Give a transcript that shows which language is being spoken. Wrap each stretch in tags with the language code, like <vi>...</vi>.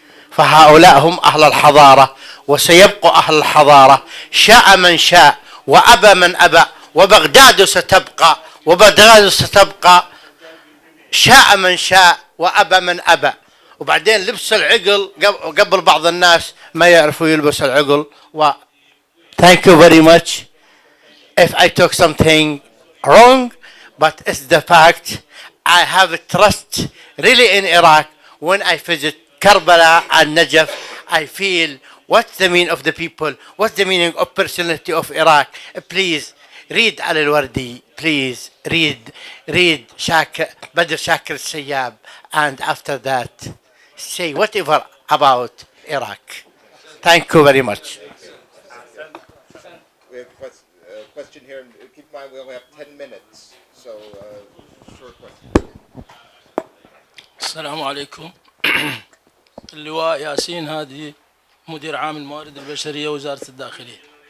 <ar>فهؤلاء هم أهل الحضارة وسيبقوا أهل الحضارة، شاء من شاء وأبى من أبى، وبغداد ستبقى، وبغداد ستبقى، شاء من شاء وأبى من أبى. وبعدين لبس العقل قبل بعض الناس ما يعرفوا يلبس العقل.</ar> <en>Thank you very much if I took something wrong, but it's the fact. I have trust really in Iraq. When I visit Karbala and Najaf, I feel what's the meaning of the people, what's the meaning of personality of Iraq. Please read al-Wardi, please read Badr Shakir Sayyab, and after that say whatever about Iraq. Thank you very much. We have a question here. Keep mind, we only have 10 minutes, so short question.</en> <ar>السلام عليكم. اللواء ياسين هادي، مدير عام الموارد البشرية وزارة الداخلية.</ar>